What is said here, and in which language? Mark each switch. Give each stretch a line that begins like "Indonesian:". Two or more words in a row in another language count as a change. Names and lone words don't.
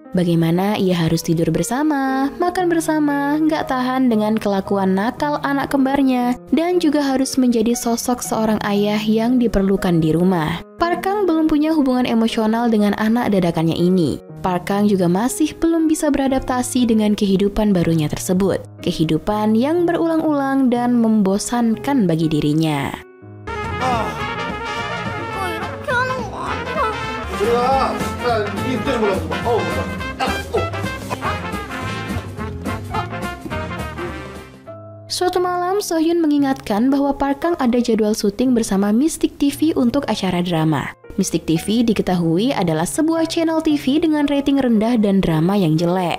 Indonesian: Bagaimana ia harus tidur bersama, makan bersama, nggak tahan dengan kelakuan nakal anak kembarnya, dan juga harus menjadi sosok seorang ayah yang diperlukan di rumah. Park Kang belum punya hubungan emosional dengan anak dadakannya ini. Park Kang juga masih belum bisa beradaptasi dengan kehidupan barunya tersebut. Kehidupan yang berulang-ulang dan membosankan bagi dirinya.
Korean: 이거 이렇게 하는 거 아니야. 들어가. 이 때려 몰라.
Indonesian: Suatu malam, Sohyun mengingatkan bahwa Park Kang ada jadwal syuting bersama Mystic TV untuk acara drama. Mystic TV diketahui adalah sebuah channel TV dengan rating rendah dan drama yang jelek.